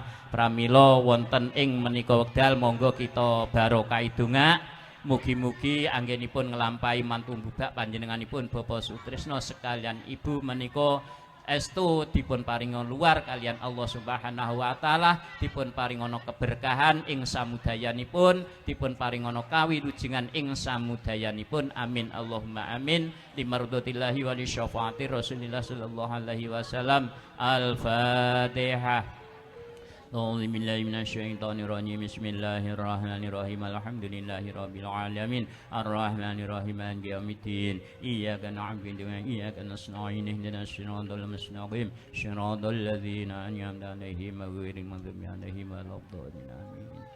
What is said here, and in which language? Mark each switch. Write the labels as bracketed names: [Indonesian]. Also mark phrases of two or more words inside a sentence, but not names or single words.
[Javanese] Pramila wonten ing menika wekdal monggo kita barokah donga, mugi-mugi anggenipun nglampahi mantu bubak panjenenganipun Bapak Sutrisno sekalian ibu menika estu dipun paringon luar kalian [Arabic] الله سبحانه وتعالى, [Javanese] dipun paringono keberkahan ing samudayanipun, dipun paringono kawilujengan ing samudayanipun. [Arabic] آمين اللهم آمين. لمرضاة الله ولشفاعة رسول الله صلى الله عليه وسلم. Al-Fatihah. أعوذ بالله من الشيطان الرجيم بسم الله الرحمن الرحيم الحمد لله رب العالمين الرحمن الرحيم مالك يوم الدين إياك نعبد وإياك نستعين اهدنا الصراط المستقيم صراط الذين أنعمت عليهم غير المغضوب عليهم ولا الضالين آمين.